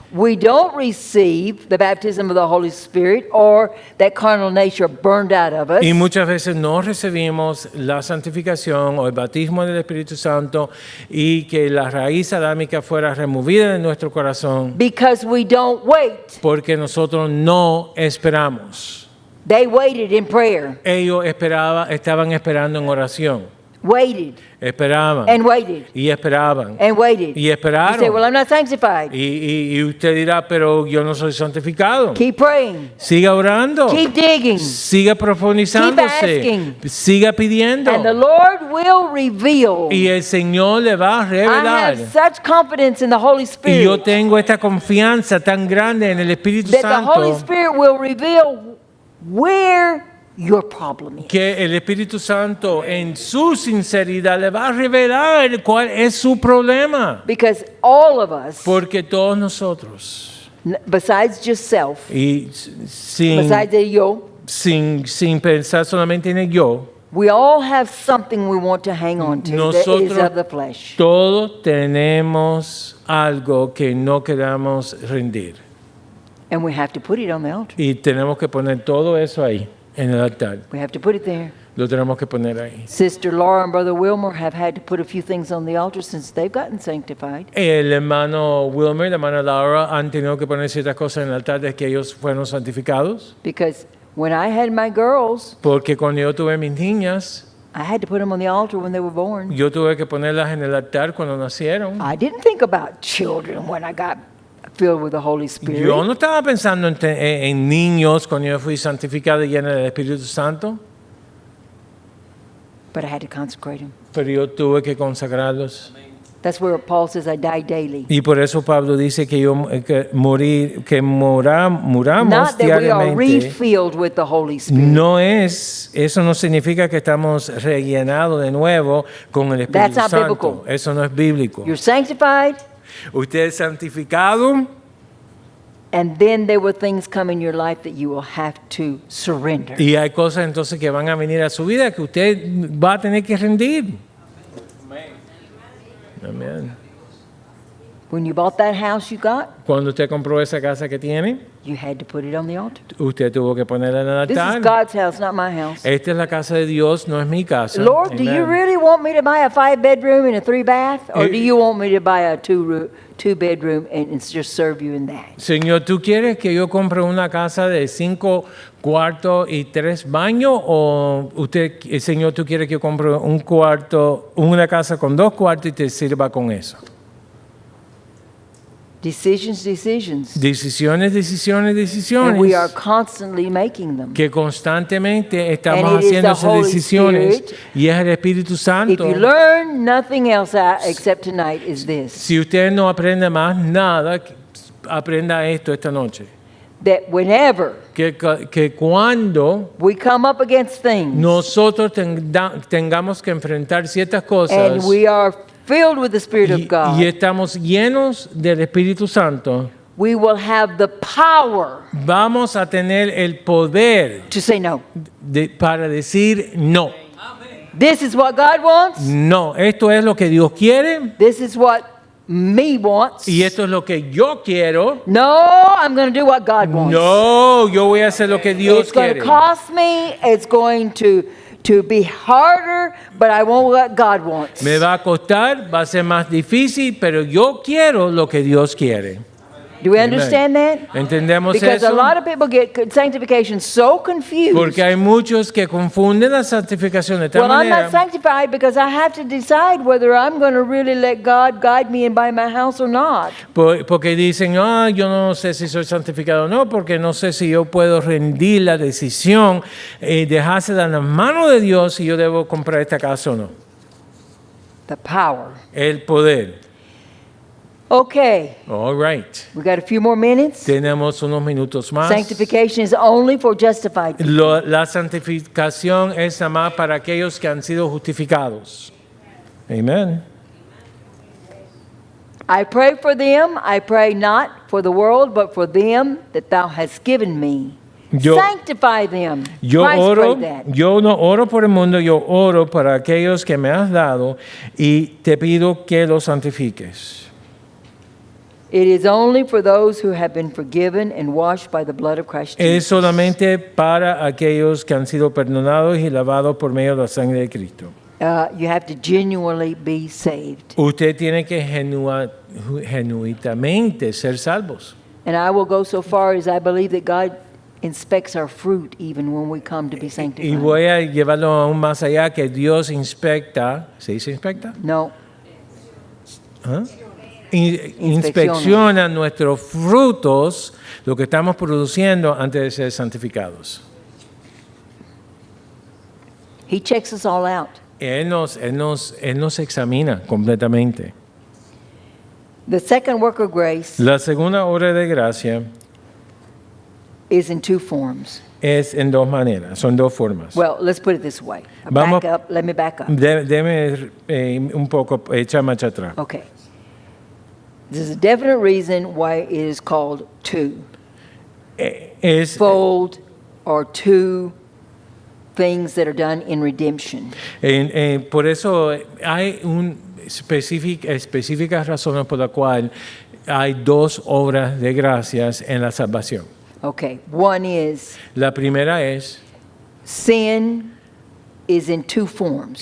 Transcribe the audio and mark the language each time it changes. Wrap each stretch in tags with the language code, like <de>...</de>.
<en>we don't receive the baptism of the Holy Spirit or that carnal nature burned out of us</en> <es>Y muchas veces no recibimos la santificación o el bautismo del Espíritu Santo y que la raíz adámica fuera removida de nuestro corazón</es> <en>because we don't wait.</en> <es>porque nosotros no esperamos.</es> <en>They waited in prayer,</en> <es>Ellos estaban esperando en oración.</es> <en>waited</en> <es>Esperaban.</es> <en>and waited</en> <es>Y esperaban.</es> <en>and waited.</en> <es>Y</es> <en>You</en> <es>esperaron.</es> <en>say, well, I'm not sanctified.</en> <es>Y usted dirá, pero yo no soy santificado.</es> <en>Keep praying.</en> <es>Siga orando.</es> <en>Keep digging.</en> <es>Siga profundizándose.</es> <en>asking.</en> <es>Siga pidiendo.</es> <en>And the Lord will reveal.</en> <es>Y el Señor le va a</es> <en>I</en> <es>revelar.</es> <en>have such confidence in the Holy</en> <es>Y yo</es> <en>Spirit</en> <es>tengo esta confianza tan grande en el Espíritu</es> <en>that the Holy</en> <es>Santo</es> <en>Spirit will reveal where your problem is.</en> <es>que el Espíritu Santo en su sinceridad le va a revelar cuál es su problema.</es> <en>Because all of us,</en> <es>Porque todos nosotros,</es> <en>besides just self,</en> <es>y sin,</es> <en>besides the yo,</en> <es>sin pensar solamente en el yo,</es> <en>we all have something we want to hang on to that is</en> <es>Nosotros-</es> <en>of the flesh.</en> <es>todos tenemos algo que no queramos rendir.</es> <en>And we have to put it on the altar.</en> <es>Y tenemos que poner todo eso ahí, en el altar.</es> <en>We have to put it there.</en> <es>Lo tenemos que poner ahí.</es> <en>Sister Laura and Brother Wilmer have had to put a few things on the altar since they've gotten sanctified.</en> <es>El hermano Wilmer y la hermana Laura han tenido que poner ciertas cosas en el altar desde que ellos fueron santificados.</es> <en>Because when I had my girls,</en> <es>Porque cuando yo tuve mis niñas,</es> <en>I had to put them on the altar when they were born.</en> <es>yo tuve que ponerlas en el altar cuando nacieron.</es> <en>I didn't think about children when I got filled with the Holy Spirit.</en> <es>Yo no estaba pensando en niños cuando yo fui santificado y lleno del Espíritu Santo,</es> <en>But I had to consecrate them.</en> <es>pero yo tuve que consagrarlos.</es> <en>That's where Paul says I die daily.</en> <es>Y por eso Pablo dice que muramos</es> <en>Not that we are</en> <es>diariamente.</es> <en>refilled with the Holy Spirit.</en> <es>Eso no significa que estamos rellenados de nuevo con el Espíritu</es> <en>That's not</en> <es>Santo.</es> <en>biblical.</en> <es>Eso no es bíblico.</es> <en>You're sanctified,</en> <es>Usted es santificado</es> <en>and then there will things come in your life that you will have to surrender.</en> <es>y hay cosas entonces que van a venir a su vida que usted va a tener que rendir. Amén.</es> <en>When you bought that house you got,</en> <es>Cuando usted compró esa casa que tiene,</es> <en>you had to put it on the altar.</en> <es>usted tuvo que ponerla en el</es> <en>This is</en> <es>altar.</es> <en>God's house, not my house.</en> <es>Esta es la casa de Dios, no es mi casa.</es> <en>Lord, do you</en> <es>Amén.</es> <en>really want me to buy a 5-bedroom and a 3-bath? Or Eh, do you want me to buy a 2-bedroom and just serve you in that?</en> <es>Señor, ¿tú quieres que yo compre una casa de 5 cuartos y 3 baños? ¿O Señor, tú quieres que yo compre una casa con 2 cuartos y te sirva con eso?</es> <en>Decisions.</en> <es>Decisiones.</es> <en>And we are constantly making them.</en> <es>Que constantemente estamos</es> <en>And it is</en> <es>haciendo</es> <en>the</en> <es>esas</es> <en>Holy</en> <es>decisiones</es> <en>Spirit.</en> <es>y es el Espíritu</es> <en>If</en> <es>Santo.</es> <en>you learn nothing else except tonight is this,</en> <es>Si usted no aprende más nada, aprenda esto esta noche.</es> <en>that whenever</en> <es>Que cuando</es> <en>we come up against things</en> <es>nosotros tengamos que enfrentar ciertas cosas</es> <en>and we are filled with the Spirit of God,</en> <es>y estamos llenos del Espíritu Santo,</es> <en>we will have the power</en> <es>vamos a tener el poder</es> <en>to say no.</en> <es>para decir no.</es> <en>This is what God wants.</en> <es>No, esto es lo que Dios quiere</es> <en>This is what me wants.</en> <es>y esto es lo que yo quiero.</es> <en>No, I'm going to do what God wants.</en> <es>No, yo voy a hacer lo que Dios</es> <en>It's going</en> <es>quiere.</es> <en>to cost me. It's going to be harder, but I want what God wants.</en> <es>Me va a costar, va a ser más difícil, pero yo quiero lo que Dios quiere.</es> <en>Do we understand that?</en> <es>¿Entendemos</es> <en>Because</en> <es>eso?</es> <en>a lot of people get sanctification so confused.</en> <es>Porque hay muchos que confunden la santificación de tal</es> <en>Well, I'm</en> <es>manera.</es> <en>not sanctified because I have to decide whether I'm going to really let God guide me and buy my house or not.</en> <es>Porque dicen, yo no sé si soy santificado o no, porque no sé si yo puedo rendir la decisión, dejársela en las manos de Dios si yo debo comprar esta casa o no.</es> <en>The power.</en> <es>El poder.</es> <en>Okay, All right. we got a few more minutes.</en> <es>Tenemos unos minutos más.</es> <en>Sanctification is only for justified people.</en> <es>La santificación es nada más para aquellos que han sido justificados. Amén.</es> <en>I pray for them. I pray not for the world, but for them that thou hast given me. Sanctify them.</en> <es>Yo</es> <en>Christ</en> <es>oro,</es> <en>prayed that.</en> <es>yo no oro por el mundo, yo oro para aquellos que me has dado y te pido que los santifiques.</es> <en>It is only for those who have been forgiven and washed by the blood of Christ</en> <es>Es</es> <en>Jesus.</en> <es>solamente para aquellos que han sido perdonados y lavados por medio de la sangre de Cristo.</es> <en>You have to genuinely be saved.</en> <es>Usted tiene que genuinamente ser salvos.</es> <en>And I will go so far as I believe that God inspects our fruit even when we come to be</en> <es>Y</es> <en>sanctified.</en> <es>voy a llevarlo aún más allá, que Dios inspecta, ¿se dice inspecta?</es> <en>No,</en> <es>¿Ah? Inspecciona nuestros frutos, lo que estamos produciendo antes de ser santificados.</es> <en>He checks us all out.</en> <es>Él nos examina completamente.</es> <en>The second work of grace</en> <es>La segunda obra de gracia</es> <en>is in two forms.</en> <es>es en dos maneras, son dos formas.</es> <en>Well, let's put it this way.</en> <es>Vamos-</es> <en>Let me back up.</en> <es>Deme un poco echar marcha atrás.</es> <en>Okay. There's a definite reason why it is called two.</en> <es>Es,</es> <en>Fold or two things that are done in redemption.</en> <es>por eso hay específicas razones por las cuales hay dos obras de gracias en la salvación.</es> <en>Okay. One is</en> <es>La primera es</es> <en>sin is in two forms.</en>